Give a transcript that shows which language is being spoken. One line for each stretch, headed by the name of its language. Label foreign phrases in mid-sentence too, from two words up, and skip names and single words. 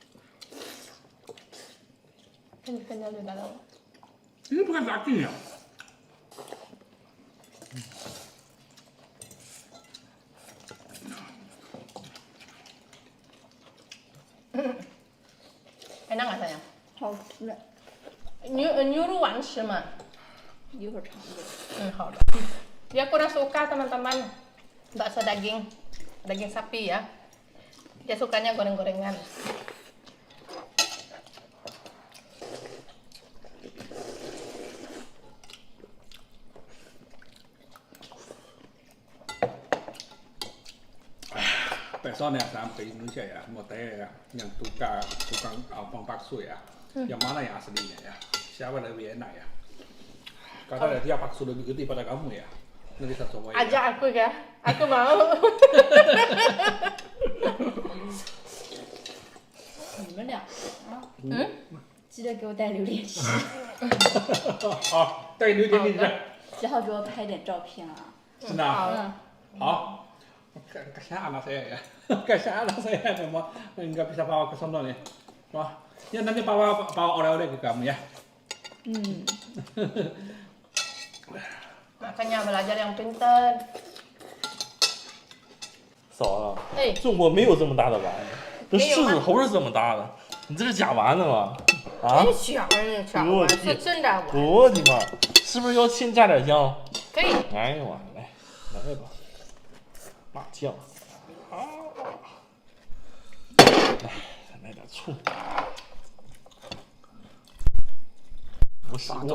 Indonesian: Kenyal di dalam. Ini bukan daging ya? Enak nggak sayang?
Chinese: 好吃的，牛肉丸吃吗？一会儿尝尝。好的.
Indonesian: Dia kurang suka teman-teman bakso daging sapi ya. Dia sukanya goreng-gorengan. Besok ya sampai Indonesia ya, mau tanya ya, yang tukang abang bakso ya, yang mana yang aslinya ya, siapa lebih enak ya? Karena dia bakso lebih gede pada kamu ya, nanti saya coba ya. Ajak aku ya, aku mau.
Chinese: 你们俩啊，记得给我带榴莲吃，好，带榴莲给你吃，只好给我拍点照片啊。真的啊？
Indonesian: 好。Kasihan anak saya ya, kasihan anak saya memang nggak bisa bawa ke sana nih. Wah, ya nanti bawa oleh-oleh ke kamu ya. Makanya belajar yang pintar.
Chinese: 嫂子，哎中国没有这么大的丸子，这没有吗狮子头是这么大的，你这是假丸子吗？啊！小我丸是真的丸。我的妈，是不是要先加点姜？可以。哎呀妈，来吧，辣酱，来来点醋，我洗过，